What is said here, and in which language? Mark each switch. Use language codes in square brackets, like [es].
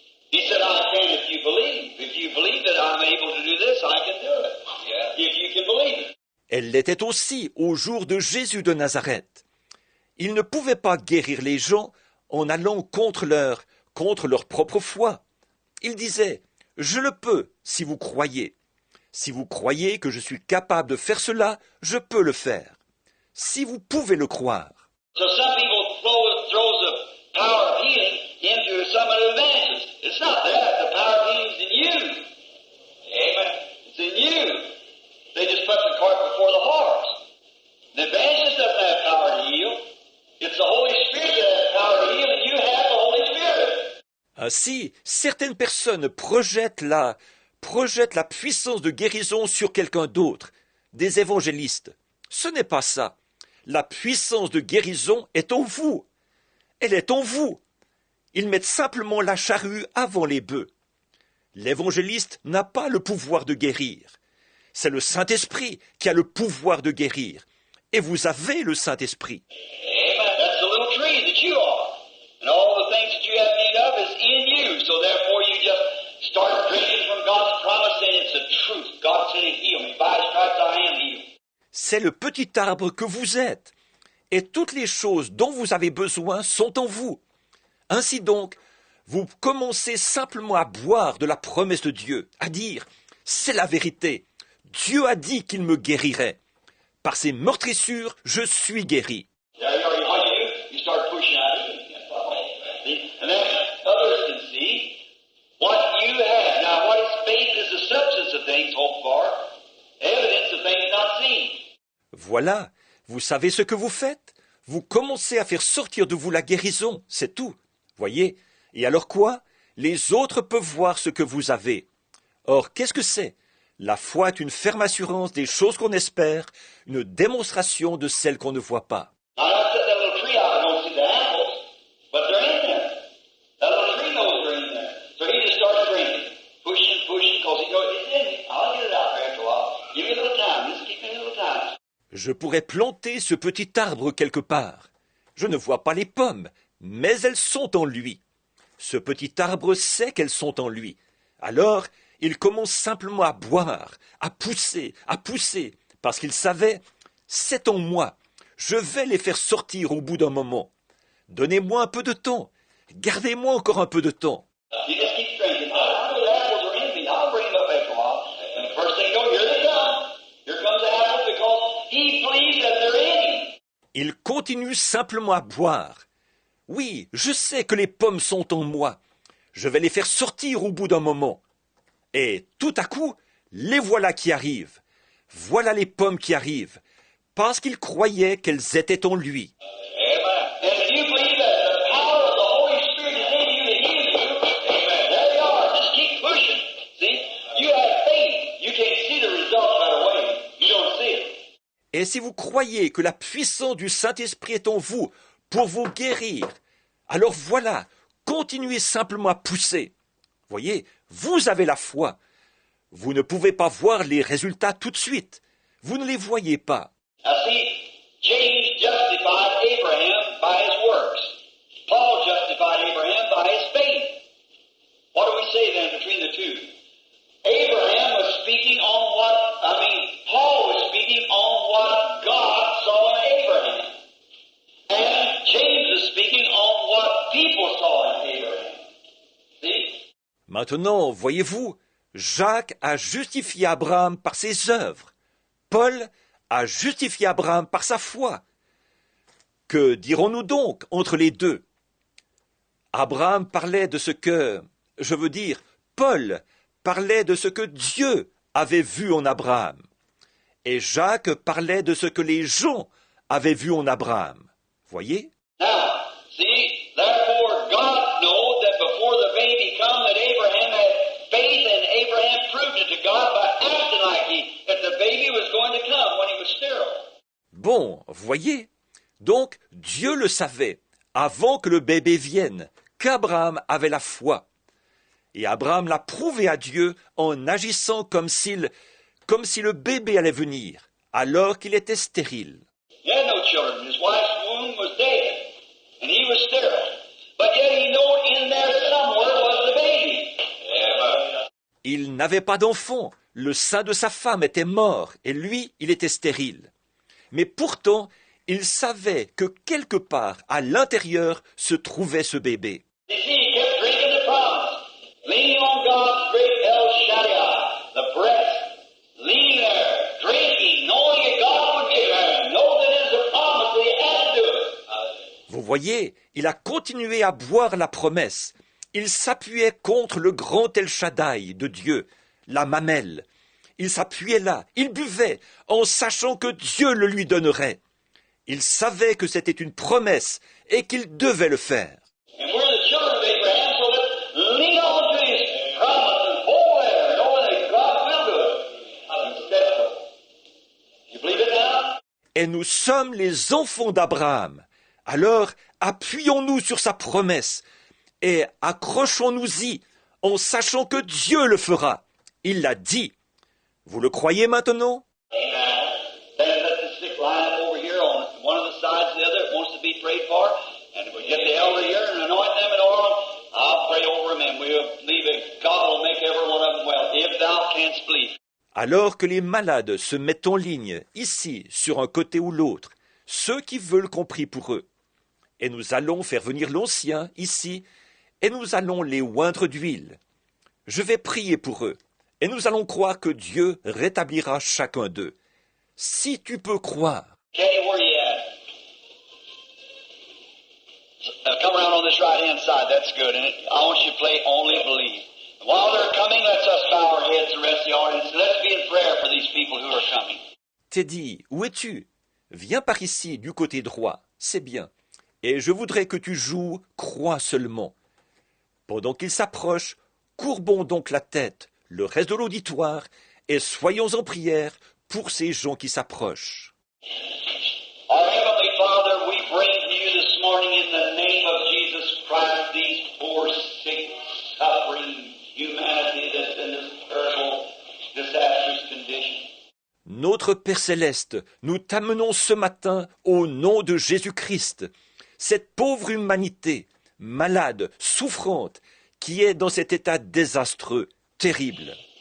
[en] He said, I can if you believe. If you believe that I'm able to do this, I can do it. Yeah. If you can believe it. [fr] Elle l'était aussi au jour de Jésus de Nazareth. Il ne pouvait pas guérir les gens en allant contre leur propre foi. Il disait, « Je le peux si vous croyez. Si vous croyez que je suis capable de faire cela, je peux le faire. Si vous pouvez le croire. » [en] So some people throw the power of healing into some of the evangelists. It's not that. The power of healing is in you. Amen. It's in you. They just put the cart before the horse. The evangelist doesn't have power to heal. It's the Holy Spirit that has power to heal, and you have the Holy Spirit. [fr] Ainsi, certaines personnes projettent la puissance de guérison sur quelqu'un d'autre, des évangélistes. Ce n'est pas ça. La puissance de guérison est en vous. Elle est en vous. Ils mettent simplement la charrue avant les bœufs. L'évangéliste n'a pas le pouvoir de guérir. C'est le Saint-Esprit qui a le pouvoir de guérir. Et vous avez le Saint-Esprit. Amen. [en] That's the little tree that you are. And all the things that you have need of is in you. So therefore you just start drinking from God's promise, and it's the truth. God said He'd heal me. By His stripes I am healed. [fr] C'est le petit arbre que vous êtes. Et toutes les choses dont vous avez besoin sont en vous. Ainsi donc, vous commencez simplement à boire de la promesse de Dieu, à dire « C'est la vérité. Dieu a dit qu'il me guérirait. Par ses meurtrissures, je suis guéri. » [en] What you do, you start pushing out healing. See? And then others can see what you have. Now, what is faith is the substance of things hoped for, evidence of things not seen. [fr] Voilà, vous savez ce que vous faites? Vous commencez à faire sortir de vous la guérison, c'est tout. Voyez? Et alors quoi? Les autres peuvent voir ce que vous avez. Or, qu'est-ce que c'est? La foi est une ferme assurance des choses qu'on espère, une démonstration de celles qu'on ne voit pas. [en] Now, I set that little tree out. I don't see the apples, but they're in there. That little tree knows they're in there. So he just starts drinking, pushing, because he goes, it's in me. I'll get it out there after a while. Give me a little time. Just give me a little time. [fr] Je pourrais planter ce petit arbre quelque part. Je ne vois pas les pommes, mais elles sont en lui. Ce petit arbre sait qu'elles sont en lui. Alors, il commence simplement à boire, à pousser, parce qu'il savait, c'est en moi. Je vais les faire sortir au bout d'un moment. Donnez-moi un peu de temps. Gardez-moi encore un peu de temps. [en] You just keep drinking. I know the apples are in me. I'll bring them up after a while. And the first thing you know, here they come. Here comes the apple because he believes that they're in him. [fr] Il continue simplement à boire. Oui, je sais que les pommes sont en moi. Je vais les faire sortir au bout d'un moment. Et tout à coup, les voilà qui arrivent. Voilà les pommes qui arrivent, parce qu'il croyait qu'elles étaient en lui. Amen. [en] And if you believe that the power of the Holy Spirit is in you to heal you, amen. There you are. Just keep pushing. See? You have faith. You can't see the result right away. You don't see it. [fr] Et si vous croyez que la puissance du Saint-Esprit est en vous pour vous guérir, alors voilà, continuez simplement à pousser. Voyez, vous avez la foi. Vous ne pouvez pas voir les résultats tout de suite. Vous ne les voyez pas. [en] Now see, James justified Abraham by his works. Paul justified Abraham by his faith. What do we say then between the two? Abraham was speaking on Paul was speaking on what God saw in Abraham. And James is speaking on what people saw in Abraham. See? [fr] Maintenant, voyez-vous, Jacques a justifié Abraham par ses œuvres. Paul a justifié Abraham par sa foi. Que dirons-nous donc entre les deux? Abraham parlait de ce que, Paul parlait de ce que Dieu avait vu en Abraham. Et Jacques parlait de ce que les gens avaient vu en Abraham. Voyez? [en] Now, see, therefore God knowed that before the baby come that Abraham had faith, and Abraham proved it to God by acting like that the baby was going to come when he was sterile. [fr] Bon, voyez? Donc, Dieu le savait, avant que le bébé vienne, qu'Abraham avait la foi. Et Abraham l'a prouvé à Dieu en agissant comme si le bébé allait venir, alors qu'il était stérile. [en] He had no children. His wife's womb was dead, and he was sterile. But yet he knew in there somewhere was the baby. Amen. [fr] Il n'avait pas d'enfant, le sein de sa femme était mort, et lui, il était stérile. Mais pourtant, il savait que quelque part, à l'intérieur, se trouvait ce bébé. [en] You see, he kept drinking the promise, leaning on God's great El Shaddai, the breast, leaning there, drinking, knowing that God would give him, know that it is a promise that he had to do it. [fr] Vous voyez, il a continué à boire la promesse. Il s'appuyait contre le grand El Shaddai de Dieu, la mamelle. Il s'appuyait là, il buvait, en sachant que Dieu le lui donnerait. Il savait que c'était une promesse et qu'il devait le faire. [en] And we're the children of Abraham, so let's lean on to his promise and hold there, knowing that God will do it. He said so. You believe it now? [fr] Et nous sommes les enfants d'Abraham. Alors, appuyons-nous sur sa promesse et accrochons-nous-y en sachant que Dieu le fera. Il l'a dit. Vous le croyez maintenant? Amen. [en] Then let the sick line up over here on one of the sides of the other that wants to be prayed for. And we get the elder here and anoint them in oil. I'll pray over them and we'll believe that God will make every one of them well, if thou canst believe. [fr] Alors que les malades se mettent en ligne, ici, sur un côté ou l'autre, ceux qui veulent qu'on prie pour eux. Et nous allons faire venir l'ancien, ici, et nous allons les oindre d'huile. Je vais prier pour eux, et nous allons croire que Dieu rétablira chacun d'eux. Si tu peux croire. [en] Kenny, where you at? Come around on this right-hand side. That's good. And I want you to play Only Believe. While they're coming, let's us bow our heads, the rest of the audience. Let's be in prayer for these people who are coming. [fr] Teddy, où es-tu? Viens par ici, du côté droit. C'est bien. Et je voudrais que tu joues croix seulement. Pendant qu'ils s'approchent, courbons donc la tête, le reste de l'auditoire, et soyons en prière pour ces gens qui s'approchent. [en] Our Heavenly Father, we bring to you this morning in the name of Jesus Christ these poor, sick, suffering humanity that's in this terrible, disastrous condition. [fr] Notre Père Céleste, nous t'amenons ce matin au nom de Jésus-Christ, cette pauvre humanité, malade, souffrante, qui est dans cet état désastreux, terrible.